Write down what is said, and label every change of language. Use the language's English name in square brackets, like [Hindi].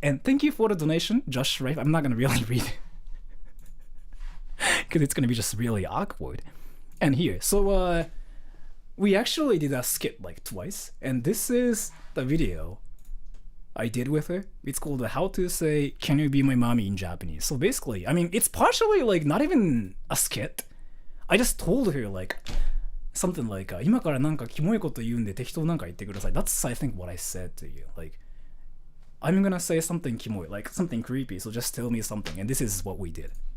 [English] And thank you for the donation, Josh. Right? I'm not gonna really read it because it's gonna be just really awkward. And here, so we actually did a skit like twice, and this is the video I did with her. It's called How to Say Can You Be My Mommy in Japanese. So basically, I mean, it's partially like not even a skit. I just told her like something like [Japanese] 今からなんかキモいこと言うんで適当なんか言ってください. [English] That's I think what I said to you. Like I'm gonna say something キモい, like something creepy, so just tell me something. And this is what we did.